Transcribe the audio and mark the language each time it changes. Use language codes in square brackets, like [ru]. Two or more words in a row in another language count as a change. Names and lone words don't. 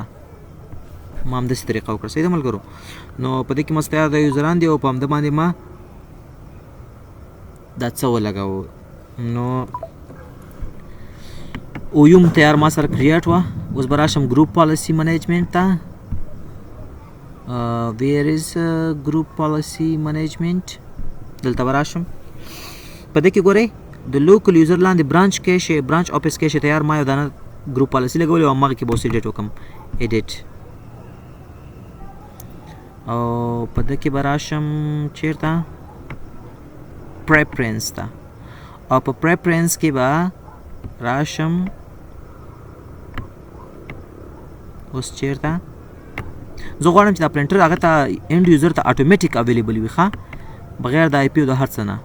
[ps] ما همداسې طریقه وکړه. صحیح ده ملګرو. نو په دې کې ما تیار د یوزران دي او په همده باندې ما دا څه ولګاوه. نو OU تیار ما سره کریټ وه. اوس به راشم [en] group policy management [ps] ته. [en] where is group policy management [ps] دلته به راشم. په دې کې ګورئ د [en] local user [ps] لاندې [en] branch office [ps] کیشه تیار ما یو دانه [en] group policy [ps] لګولې او هماغه کې به اوس ایډیټ وکړم. ایډیټ او په دې کې به راشم چیرته پریفرنس ته او په پریفرنس کې به راشم اوس چیرته زه غواړم چې دا پرنټر هغه ته [en] end user [ps] ته [en] automatic available [ps] وي ښه بغیر د IP او د هر څه نه.